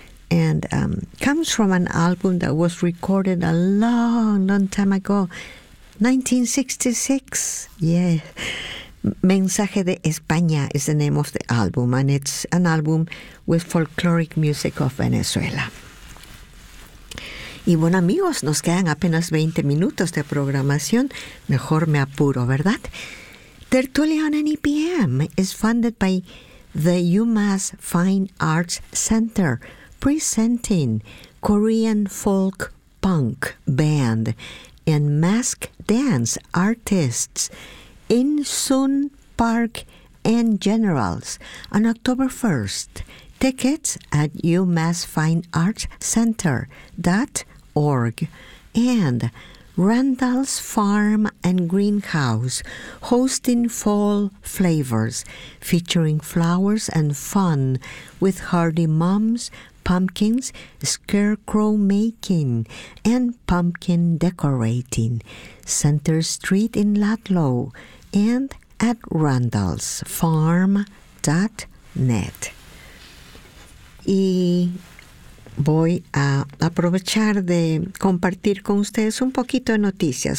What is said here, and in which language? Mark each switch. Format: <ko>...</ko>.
<en>And comes from an album that was recorded a long, long time ago, 1966. Yeah. Mensaje de España is the name of the album, and it's an album with folkloric music of Venezuela.</en> <es>Y bueno, amigos, nos quedan apenas 20 minutos de programación. Mejor me apuro, ¿verdad?</es> <en>Tertulia on NEPM is funded by the UMass Fine Arts Center, presenting Korean folk punk band and mask dance artists in Sun Park and Generals on October 1st. Tickets at UMassFineArtsCenter.org and Randall's Farm and Greenhouse, hosting fall flavors, featuring flowers and fun with hardy mums, pumpkins, scarecrow making, and pumpkin decorating, Center Street in Ludlow, and at randallsfarm.net.</en> <es>Y voy a aprovechar de compartir con ustedes un poquito de noticias.</es>